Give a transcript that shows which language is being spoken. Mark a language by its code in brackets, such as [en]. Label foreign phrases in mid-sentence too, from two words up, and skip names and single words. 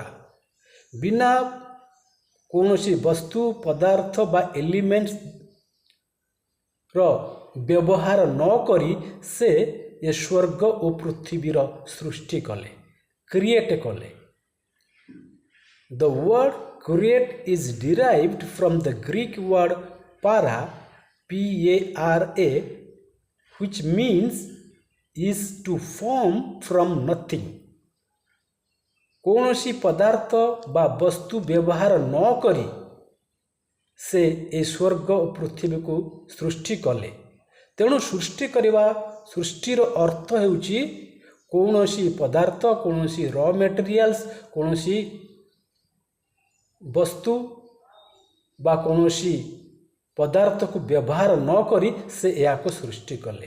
[or] ବିନା କୌଣସି ବସ୍ତୁ ପଦାର୍ଥ ବା ଏଲିମେଣ୍ଟର ବ୍ୟବହାର ନ କରି ସେ ଏ ସ୍ୱର୍ଗ ଓ ପୃଥିବୀର ସୃଷ୍ଟି କଲେ, କ୍ରିଏଟ୍ କଲେ। [en] the word create is derived from the Greek word para, PARA, which means is to form from nothing। [or] କୌଣସି ପଦାର୍ଥ ବା ବସ୍ତୁ ବ୍ୟବହାର ନ କରି ସେ ଏ ସ୍ୱର୍ଗ ଓ ପୃଥିବୀକୁ ସୃଷ୍ଟି କଲେ। ତେଣୁ ସୃଷ୍ଟି କରିବା, ସୃଷ୍ଟିର ଅର୍ଥ ହେଉଛି କୌଣସି ପଦାର୍ଥ, କୌଣସି [en] raw materials, [or] କୌଣସି ବସ୍ତୁ ବା କୌଣସି ପଦାର୍ଥକୁ ବ୍ୟବହାର ନ କରି ସେ ଏହାକୁ ସୃଷ୍ଟି କଲେ।